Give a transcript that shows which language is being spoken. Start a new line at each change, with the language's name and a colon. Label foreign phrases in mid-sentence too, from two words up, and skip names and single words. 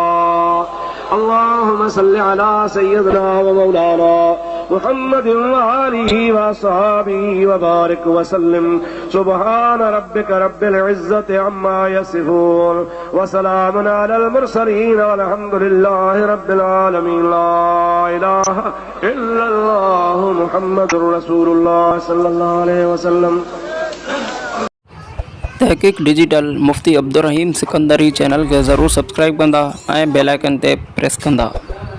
Arabic: اللهم صل على سيدنا ومولانا محمد وآله وصحبه وبارك وسلم سبحان ربك رب العزة عما يصفون وسلام على المرسلين والحمد لله رب العالمين لا إله إلا الله محمد رسول الله صلى الله عليه वसल्लम।
Sindhi: तहक़ीक़ डिजिटल मुफ्ती अब्दुर रहीम सिकंदरी चैनल खे ज़रूरु सब्सक्राइब कंदा ऐं
English: bell icon
Sindhi: ते प्रेस कंदा।